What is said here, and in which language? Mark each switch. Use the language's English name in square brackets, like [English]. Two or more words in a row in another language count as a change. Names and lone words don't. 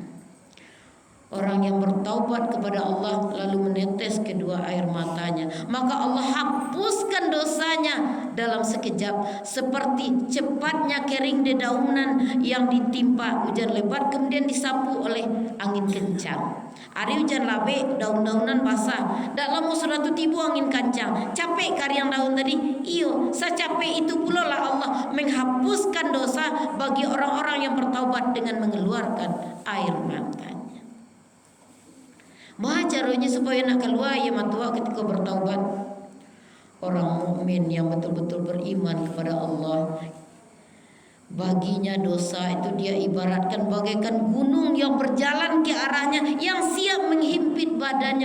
[Indonesian] Orang yang bertaubat kepada Allah lalu menetes kedua air matanya, maka Allah hapuskan dosanya dalam sekejap, seperti cepatnya kering dedaunan yang ditimpa hujan lebat kemudian disapu oleh angin kencang. [Minangkabau] Hari hujan labe, daun-daunan basah, dak lama sudah tu tibu angin kencang. Capek kariang daun tadi? [Indonesian] Iyo, secapek itu pula lah Allah menghapuskan dosa bagi orang-orang yang bertaubat dengan mengeluarkan air matanya. Maha caranya supaya nak keluar ya matua ketika bertaubat. Orang mukmin yang betul-betul beriman kepada Allah, baginya dosa itu dia ibaratkan bagaikan gunung yang berjalan ke arahnya, yang siap menghimpit badannya.